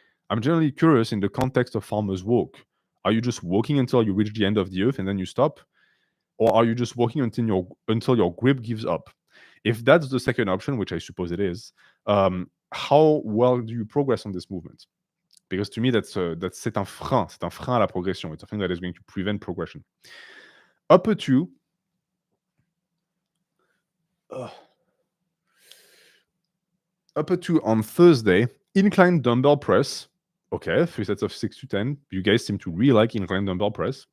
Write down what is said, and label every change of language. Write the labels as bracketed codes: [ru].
[en] I'm generally curious in the context of farmer's walk. Are you just walking until you reach the end of the earth and then you stop? Or are you just walking until your grip gives up? If that's the second option, which I suppose it is, how well do you progress on this movement? Because to me, [fr] c'est un frein. C'est un frein à la progression. [en] It's a thing that is going to prevent progression. Upper two. Upper two on Thursday. Incline dumbbell press. Okay, 3 sets of 6 to 10. You guys seem to really like incline dumbbell press.